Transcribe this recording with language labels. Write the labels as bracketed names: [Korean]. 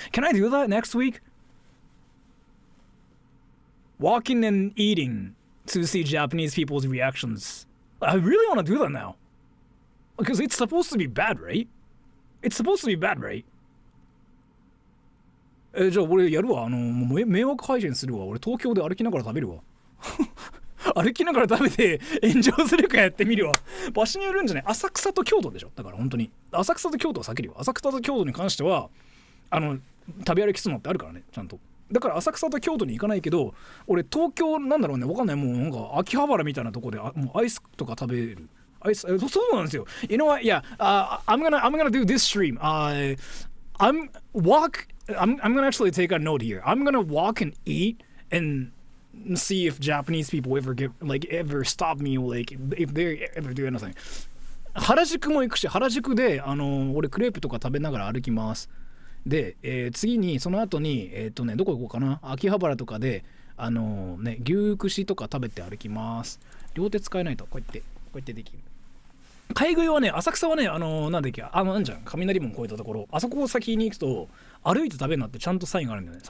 [English] Can I do that next week? Walking and eating to see Japanese people's reactions. I really want to do that now. Because it's supposed to be bad, right? It's supposed to be bad, right? [Japanese] じゃあ俺やるわ。迷惑配信するわ。俺東京で歩きながら食べるわ。歩きながら食べて炎上するかやってみるわ。場所によるんじゃない。浅草と京都でしょ。だから本当に浅草と京都は避けるよ。浅草と京都に関しては食べ歩きするのってあるからね、ちゃんと。だから浅草と京都に行かないけど、俺東京なんだろうね、わかんない、もうなんか秋葉原みたいなとこでもうアイスとか食べる。アイス、そうなんですよ。 [English] You know what? Yeah, I'm gonna do this stream. I'm gonna actually take a note here. I'm gonna walk and eat and see if Japanese people ever stop me, like if they ever do anything. [Japanese] 原宿も行くし、原宿で俺クレープとか食べながら歩きます。で、次にその後にどこ行こうかな。秋葉原とかで牛串とか食べて歩きます。両手使えないとこうやってできる。買い食いはね、浅草はね、なんだっけ、なんじゃん、雷門越えたところ、あそこを先に行くと歩いて食べるなってちゃんとサインがあるんだよね。